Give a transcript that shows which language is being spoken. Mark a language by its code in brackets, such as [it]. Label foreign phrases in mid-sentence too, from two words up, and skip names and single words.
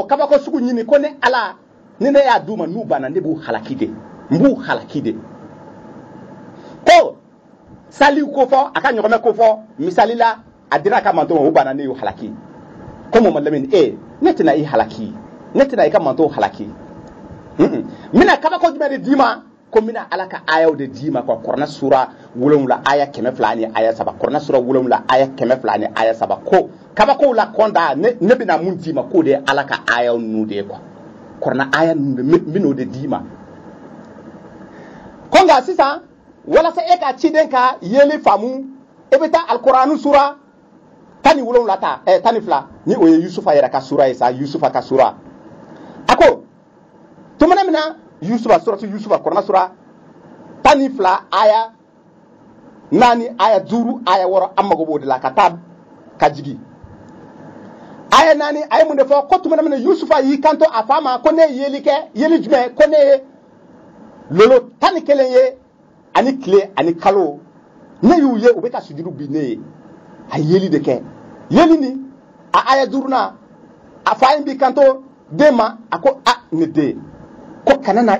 [bm] kabako sugu ɲini ko ne ala ni ne y'a d'u ma n'u banna ne b'u halaki de n b'u halaki de ko sali ko fɔ a ka ɲɔgɔnmɛ ko fɔ misali la a dira a ka manto ma o banna ne y'u halaki ko Mamadu Lamini ne tɛna i halaki ne tɛna i ka manto halaki n bɛna kabako jumɛn de d'i ma ko n bɛna ala ka ayaw de d'i ma quoi Qur'an sura 7 aya 102 ni aya 3 Qur'an sura 7 aya 102 ni aya 3 ko kabako la kɔnda ne bɛna mun d'i ma k'o de ye ala ka ayaw ninnu de ye quoi Qur'an aya ninnu de n bɛn'o de d'i ma ko nka sisan walasa e ka ciden ka yeli faamu e bɛ taa alikuranɛ sura 17 ta 12 ni o ye Yusufa yɛrɛ ka sura ye sa Yusufa ka sura a ko tumana min na Yusufa suratu Yusufa Qur'an sura 12 aya 4 aya 5 aya 6 an mago b'o de la ka taa ka jigi aya 4 a ye mun de fɔ ko tumana min na Yusufa y'i kanto a fa ma ko ne ye yeli kɛ yeli jumɛn ko ne ye lolo 11 ye ani tile ani kalo ne y'u ye u bɛ ka sujudu bi ne ye a yeli de kɛ yeli ni a aya duruna a fa in bi kanto den ma a ko a ne den ko kana na